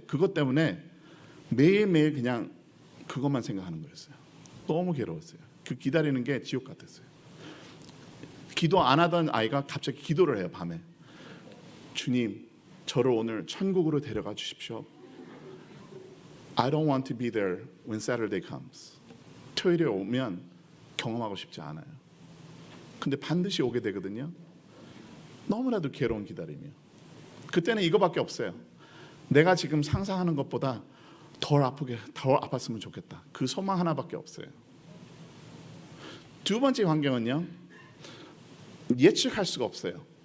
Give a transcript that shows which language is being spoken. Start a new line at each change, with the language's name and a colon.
Korean: 그것 때문에 매일매일 그냥 그것만 생각하는 거였어요. 너무 괴로웠어요. 그 기다리는 게 지옥 같았어요. 기도 안 하던 아이가 갑자기 기도를 해요. 밤에. 주님, 저를 오늘 천국으로 데려가 주십시오.
English: I don't want to be there when Saturday comes.
Korean: 토요일에 오면 경험하고 싶지 않아요. 근데 반드시 오게 되거든요. 너무나도 괴로운 기다림이요. 그때는 이거밖에 없어요. 내가 지금 상상하는 것보다 덜 아팠으면 좋겠다. 그 소망 하나밖에 없어요. 두 번째 환경은요, 예측할 수가 없어요.